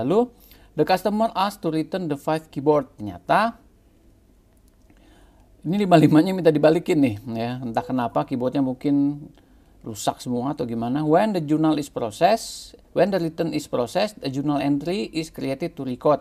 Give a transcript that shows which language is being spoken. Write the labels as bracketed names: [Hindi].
[English] Lalu the customer asked to return the 5 keyboard. [Indonesian] Ternyata ini 5-5-nya minta dibalikin nih ya, entah kenapa keyboardnya mungkin rusak semua atau gimana. [English] When the journal is processed, when the return is processed, a journal entry is created to record.